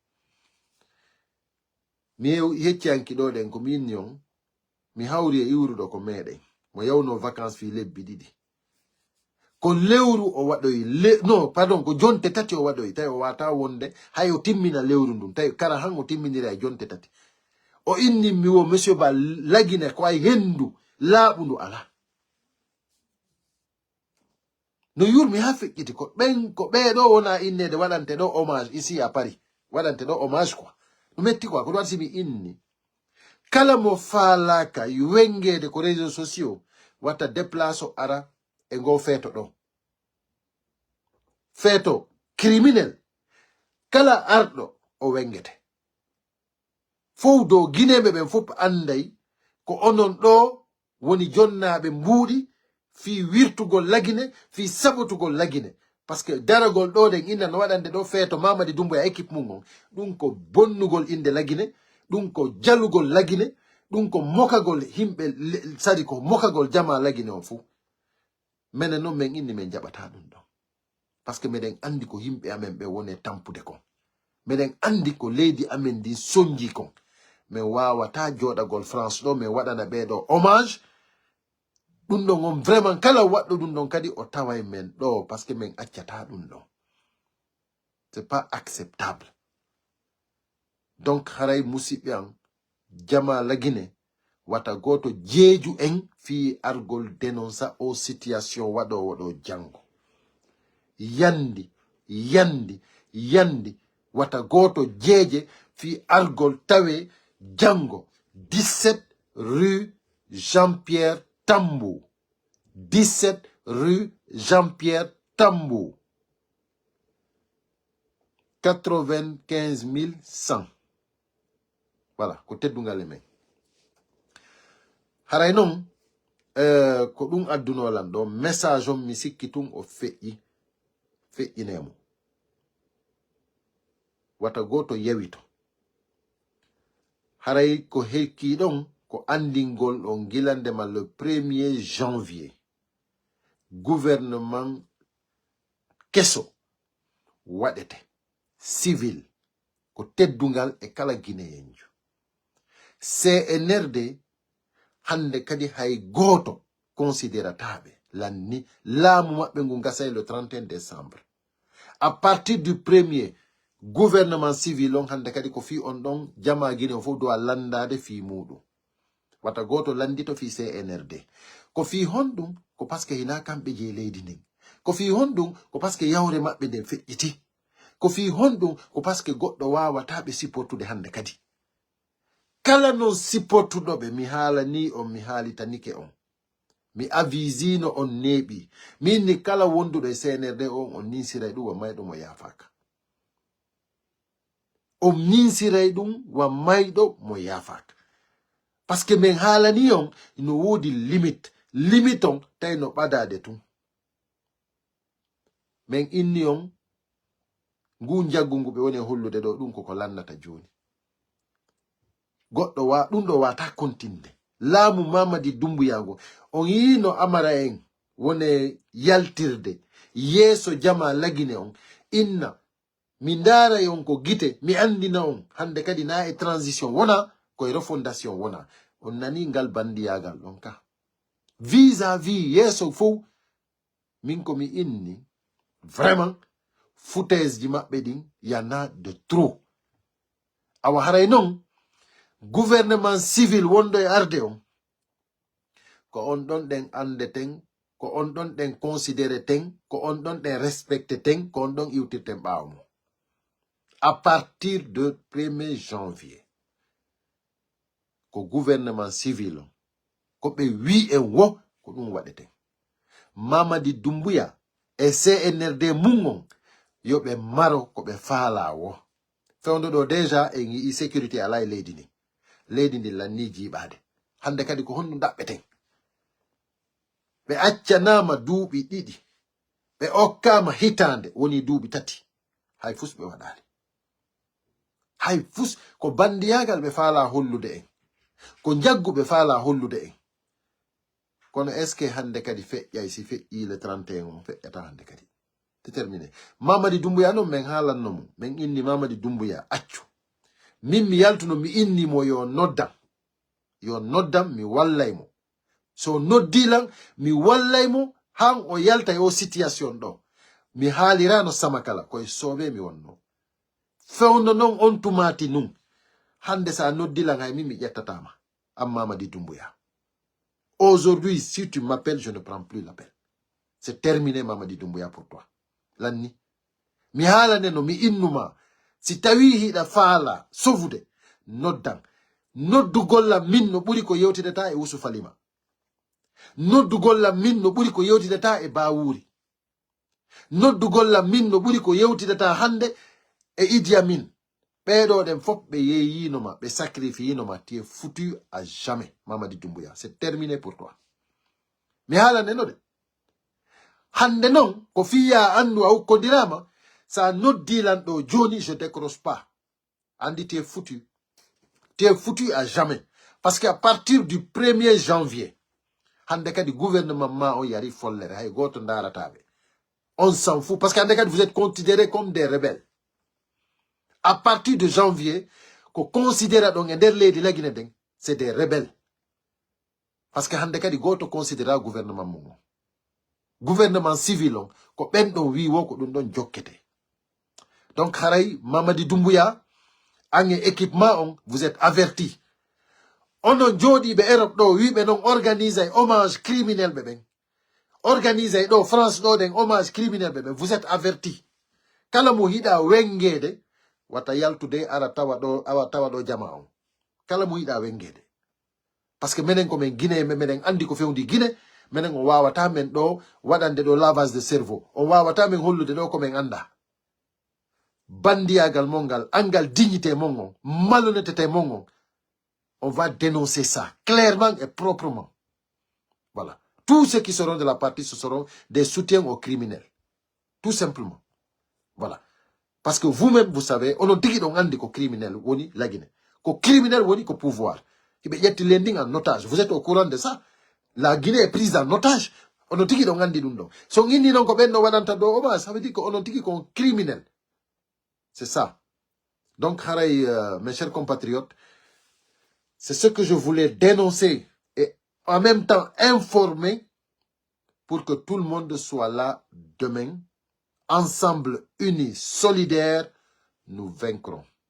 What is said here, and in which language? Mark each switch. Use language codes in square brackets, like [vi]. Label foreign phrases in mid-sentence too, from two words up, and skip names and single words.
[ff] mi heccanki ɗo ɗen ko min on mi hawri e iwruɗo ko meɗen mo yawno vacances fi lebbi ɗiɗi ko lewru o waɗoyi non pardon ko jonte tati o waɗoyi tawi o wata wonde hay o timmina lewru ndun tawi kara han o timminira e jonte tati o inni mi wo monsieur Ba lagine ko ay hendu laaɓu ndu ala no yurmi ha feƴƴiti ko ɓeɗo wona innede waɗante ɗo [fr] hommage ici à Paris [ff] waɗante ɗo [fr] hommage quoi [ff] ɗum metti quoi ko ɗum waɗi mi inni kala mo faalaka wengede ko [fr] réseaux sociaux [ff] watta déplace o ara e ngo feeto ɗo feeto criminel kala arɗo o wengete fof dow guineɓe ɓen fof anday ko onon ɗo woni jonnaɓe mbuuɗi fi wirtugol lagine fi saɓotugol lagine [fr] par ce que [ff] daragol ɗo ɗen inna no waɗande ɗo feeto Mamadi Doumbouya équipe mum on ɗum ko bonnugol inde lagine ɗum ko jalugol lagine ɗum ko mokagol himɓe sadi ko mokagol jama lagine on fuu minen noon min inni min jaɓata ɗum ɗon [fr] par ce que [ff] miɗen andi ko yimɓe amen ɓe woni tampude kon miɗen andi ko leydi amen ndin soñji kon min wawata joɗagol France ɗo min waɗana ɓeɗo hommage ɗum ɗon on vraiment kala waɗɗo ɗum ɗon kadi o taway men ɗo [fr] par ce que [ff] min accata ɗum ɗon [fr] c'est pas acceptable donc [ff] haray musidɓe an jama lagine wata goto jeeju en fi argol dénonça o situation waɗowo ɗo jango yandi wata goto jeeje fi argol tawe jango 17 rue Jean-Pierre Tambou 17 rue Jean-Pierre Tambou 95 100 voilà ko teddungal e men haray noon ko ɗum addunolan ɗo message on mi sikki tun o feƴƴinemo wata goto yawito haray ko hekki ɗon ko andingol ɗon gilandema [fr] le 1er janvier gouvernement [ff] keso waɗete civil ko teddungal e kala guinéenjo CNRD hande kadi hay goto considérataɓe lanni laamu maɓɓe ngu gasay [fr] le 31 décembre à partir du 1er gouvernement civil [ff] on hande kadi ko fi on ɗon jama guine o fof dowa landade fi muɗum wata goto landito fi CNRD ko fi honɗum ko [fr] par ce que [ff] hina kamɓe je leydi ndin ko fi honɗum ko [fr] par ce que [ff] yawre maɓɓe nden feƴƴiti ko fi honɗum ko [fr] par ce que [ff] goɗɗo wawata ɓe supportude hande kadi kala non supportuɗoɓe mi haalani on mi haalitanike on mi avisino on neeɓi min ni kala wonduɗo e CNRD on ninsiray ɗum wa mayɗo mo yafaka on ninsiray ɗum wa mayɗo mo yafaka [fr] par ce que [ff] min haalani on no woodi limite on tawi no ɓadade tun min inni on ngu jaggu ngu ɓe woni hollude ɗo ɗum koko lannata joni goɗɗo ɗum ɗo wata kontinde laamu Mamadi Doumbouya ngo on yino Amara en wone yaltirde yeeso jama lagine on inna mi ndara yon ko gite mi andina on hande kadi na e transition wona ko e refondation wona on nani ngal bandiyagal ɗon ka vis-à-vis yeso fo min ko mi inni [fr] vraiment foutaise [ff] ji maɓɓe ɗin yana [fr] de trop [ff] awa haray non [fr] gouvernement civil [ff] wondo e arde on ko on ɗon ɗen andeten ko on ɗon ɗen considéré ten ko on ɗon ɗen respecté ten ko on ɗon iwtirten ɓaawo mo [fr] à partir de 1er janvier [ff] ko [fr] gouvernement civil [ff] on ko ɓe wi en wo ko ɗum waɗeten Mamadi Doumbouya e CNRD mum on yo ɓe maro ko ɓe faala wo fewndo ɗo déjà en yii sécurité ala e leydi ndi lanni jiiɓaade hande kadi ko honno daɓɓeten ɓe accanama duuɓi ɗiɗi ɓe okkama hitande woni duuɓi tati hay fus ɓe waɗali hay fus ko bandiyagal ɓe faala hollude en ko jaggu ɓe faala hollude en kono [fr] est ce que [ff] hande kadi feƴƴay si feƴƴi [fr] le 31 [ff] on feƴƴata hande kadi déterminé Mamadi Doumbouya noon min haalanno mo min inni Mamadi Doumbouya accu min mi yaltuno mi innimo yo noddam mi wallay mo so noddilan mi wallay mo han o yalta o situation ɗo mi haalirano sama kala koye soobe mi wonno fewno noon on tumati nun hande sa noddilan hay min mi ƴettatama am Mamadi Doumbouya [fr] aujourd'hui si tu m'appelles je ne prends plus l'appel c'est terminé Mamadi Doumbouya pour toi [ff] lanni mi haalane no mi innuma si tawi hiɗa faala sovude noddan noddugollam min no ɓuri ko yewtidata e Ousou Falima noddugollam min no ɓuri ko yewtidata e Bawuri noddugollam min no ɓuri ko yewtidata hande e Idi Amin ɓeɗo ɗen fof ɓe yeyinoma ɓe sacrifiinoma [fr] tu es foutu à jamais Mamadi Doumbouya c'est terminé pour toi [ff] mi haalane no de hande non ko fiya andu a hukkodirama sa noddilan ɗo joni [fr] je décroche pas [ff] andi [fr] tu es foutu à jamais parce que à partir du 1er janvier [ff] hande kadi gouvernement ma on yari follere hay goto darataɓe on [fr] s'en fout parce que [ff] hande kadi [fr] vous êtes considérés comme des rebelles à partir de janvier [ff] ko considéra ɗon e nder leydi lagine den [fr] c'est des rebelles parce que [ff] hande kadi goto considéra gouvernement mum [fr] gouvernement civil [ff] on ko ɓen ɗon wi wo ko ɗum ɗon jokkete donc haray Mamadi Doumbouya an e équipement on [fr] vous êtes avertis [ff] onon jooɗiɓe Europe ɗo wiɓe noon organise ay [fr] hommage criminel [ff] ɓe ɓen organise ay ɗo France ɗo ɗen [fr] hommage criminel [ff] ɓe ɓen [fr] vous êtes avertis [ff] kala mo hiɗa wengede wata yaltude ara tawa ɗo jama on kala mo yiɗa wengede [fr] parce que [ff] menen komin Guinée menen andi ko fewndi Guinée menen on wawata men ɗo waɗande ɗo [fr] lavage de cerveau [ff] on wawata men hollude ɗo komin anda bandiyagal mon ngal angal [fr] dignité mon on malhonnêteté mon on on va dénoncer ça clairement et proprement voilà tous ceux qui seront de la partie ce seront des soutiens aux criminels tout simplement voilà parce que vous-même vous savez [ff] onon tigi ɗon andi ko criminel woni [fr] la Guinée [ff] ko criminel woni ko pouvoir hiɓe ƴetti lending en otage [fr] vous êtes au courant de ça la Guinée est prise en otage [ff] onon tigi ɗon andi ɗum ɗon so inni noon ko ɓen no waɗanta ɗo oma [fr] ça veut dire que [ff] onon tigi kon criminel [fr] c'est ça donc haray mes chers compatriotes c'est ce que je voulais dénoncer et en même temps informer pour que tout le monde soit là demain. Ensemble, unis, solidaires, nous vaincrons.